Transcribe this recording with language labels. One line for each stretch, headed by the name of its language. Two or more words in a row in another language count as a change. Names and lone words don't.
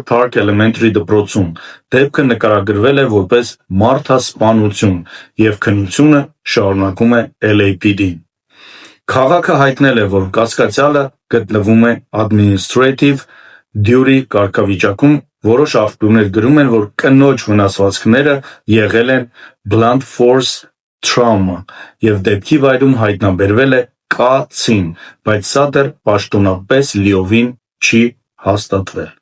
Armenian: Park Elementary դպրոցում։ Դեպքը նկարագրվել է որպես մարդասպանություն, և քննությունը շարունակում է LAPD-ն։ Քաղաքը հայտնել է, որ կասկածյալը գտնվում է
English: Administrative Duty
Armenian: կարգավիճակում։ Որոշ աղբյուրներ գրում են, որ կնոջ վնասվածքները եղել են
English: blunt force trauma,
Armenian: և դեպքի վայրում հայտնաբերվել է կացին, բայց սա դեռ պաշտոնապես լիովին չի հաստատվել։